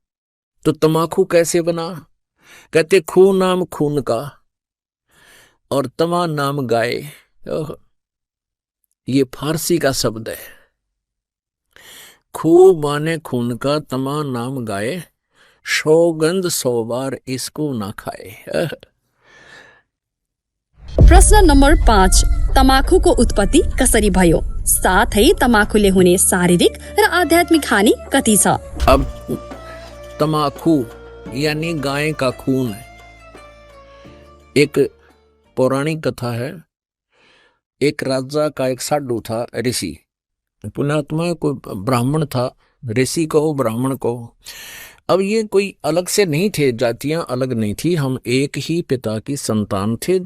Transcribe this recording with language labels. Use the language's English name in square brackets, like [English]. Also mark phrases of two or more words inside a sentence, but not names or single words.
[Hindi] तो तमाकू कैसे बना, कहते खून नाम खून का और तमा नाम गाय। ये फारसी का शब्द है। खू माने खून का, तमा नाम गाय, सौगंध 100 बार इसको ना खाए। [Nepali] प्रश्न नम्बर 5, तमाखुको उत्पत्ति कसरी भयो, साथै तमाखुले हुने शारीरिक र आध्यात्मिक हानि कति छ। [Hindi] अब तमाकू यानी गाय का खून है। एक पौराणिक कथा है, एक राजा का एक साधु था, ऋषि, पुण्यात्मा, कोई ब्राह्मण था, ऋषि कहो ब्राह्मण कहो। अब ये कोई अलग से नहीं थे, जातियां अलग नहीं थी, हम एक ही पिता की संतान थे।